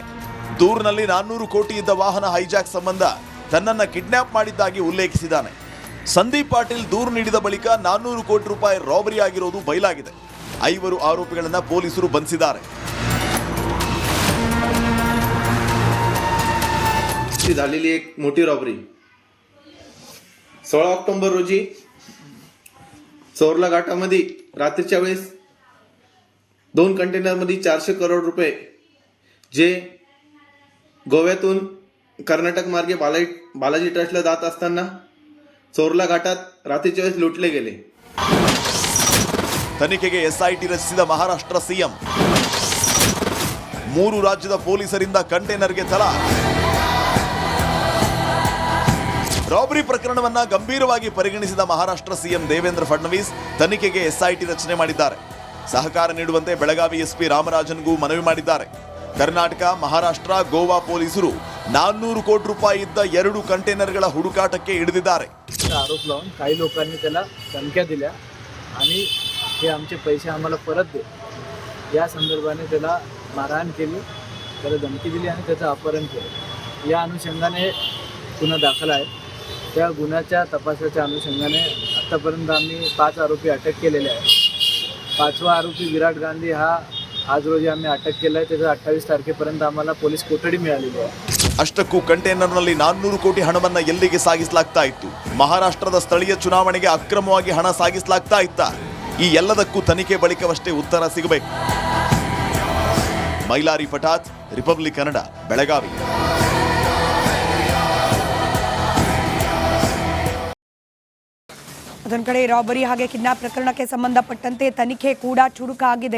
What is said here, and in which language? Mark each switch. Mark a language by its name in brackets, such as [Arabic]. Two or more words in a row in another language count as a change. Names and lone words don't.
[Kannada] ದೂರಿನಲ್ಲಿ 400 ಕೋಟಿ ಇದ್ದ ವಾಹನ ಹೈಜಾಕ್ ಸಂಬಂಧ ತನ್ನನ್ನು ಕಿಡ್ನಾಪ್ ಮಾಡಿದ್ದಾಗಿ ಉಲ್ಲೇಖಿಸಿದ್ದಾನೆ. ಸಂದೀಪ್ ಪಾಟೀಲ್ ದೂರು ನೀಡಿದ ಬಳಿಕ 400 ಕೋಟಿ ರೂಪಾಯಿ ರಾಬರಿ ಆಗಿರೋದು ಬಯಲಾಗಿದೆ. 5 ಆರೋಪಿಗಳನ್ನು ಪೊಲೀಸರು ಬಂಧಿಸಿದ್ದಾರೆ. [Marathi] दिवशी झालेली एक मोठी रॉबरी 16 ऑक्टोबर रोजी चोरला घाटामध्ये रात्रीच्या वेळेस 2 कंटेनरमध्ये 400 करोड रुपये जे गोव्यातून कर्नाटक मार्गे बालाजी ट्रस्टला जात असताना चोरला घाटात रात्रीच्या वेळेस लुटले गेले. [Kannada] ತನಿಖೆಗೆ ಎಸ್ಐಟಿ ರಚಿಸಿದ ಮಹಾರಾಷ್ಟ್ರ ಸಿಎಂ 3 ರಾಜ್ಯದ ಪೊಲೀಸರಿಂದ ಕಂಟೈನರ್ಗೆ ತಲಾ. ರಾಬರಿ ಪ್ರಕರಣವನ್ನ ಗಂಭೀರವಾಗಿ ಪರಿಗಣಿಸಿದ ಮಹಾರಾಷ್ಟ್ರ ಸಿಎಂ ದೇವೇಂದ್ರ ಫಡ್ನವೀಸ್ ತನಿಖೆಗೆ ಎಸ್ಐಟಿ ರಚನೆ ಮಾಡಿದ್ದಾರೆ. ಸಹಕಾರ ನೀಡುವಂತೆ ಬೆಳಗಾವಿ ಎಸ್ಪಿ ರಾಮರಾಜನ್ಗೂ ಮನವಿ ಮಾಡಿದ್ದಾರೆ. ಕರ್ನಾಟಕ, ಮಹಾರಾಷ್ಟ್ರ, ಗೋವಾ ಪೊಲೀಸರು 400 ಕೋಟಿ ರೂಪಾಯಿ ಇದ್ದ 2 ಕಂಟೈನರ್ಗಳ ಹುಡುಕಾಟಕ್ಕೆ ಇಳಿದಿದ್ದಾರೆ. [Marathi] आरोप लावून काही लोकांनी त्याला धमक्या दिल्या आणि हे आमचे पैसे आम्हाला परत दे या संदर्भाने त्याला मारहाण केली, त्याला धमकी दिली आणि त्याचं अपहरण केलं. या अनुषंगाने गुन्हा दाखल आहे. त्या गुन्ह्याच्या तपासाच्या अनुषंगाने आत्तापर्यंत आम्ही 5 आरोपी अटक केलेले आहेत. 5वा आरोपी विराट गांधी हा आज रोजी आम्ही अटक केला आहे. त्याचा 28 तारखेपर्यंत आम्हाला पोलीस कोठडी मिळालेली आहे. [Kannada] ಅಷ್ಟಕ್ಕೂ ಕಂಟೈನರ್ನಲ್ಲಿ 400 ಕೋಟಿ ಹಣವನ್ನ ಎಲ್ಲಿಗೆ ಸಾಗಿಸಲಾಗ್ತಾ ಇತ್ತು? ಮಹಾರಾಷ್ಟ್ರದ ಸ್ಥಳೀಯ ಚುನಾವಣೆಗೆ ಅಕ್ರಮವಾಗಿ ಹಣ ಸಾಗಿಸಲಾಗ್ತಾ ಇತ್ತ? ಈ ಎಲ್ಲದಕ್ಕೂ ತನಿಖೆ ಬಳಿಕವಷ್ಟೇ ಉತ್ತರ ಸಿಗಬೇಕು. ಮೈಲಾರಿ ಪಠಾತ್, ರಿಪಬ್ಲಿಕ್ ಕನ್ನಡ, ಬೆಳಗಾವಿ. ಅದೊಂದು ಕಡೆ ರಾಬರಿ ಹಾಗೆ ಕಿಡ್ನಾಪ್ ಪ್ರಕರಣಕ್ಕೆ ಸಂಬಂಧಪಟ್ಟಂತೆ ತನಿಖೆ ಕೂಡ ಚುರುಕಾಗಿದೆ.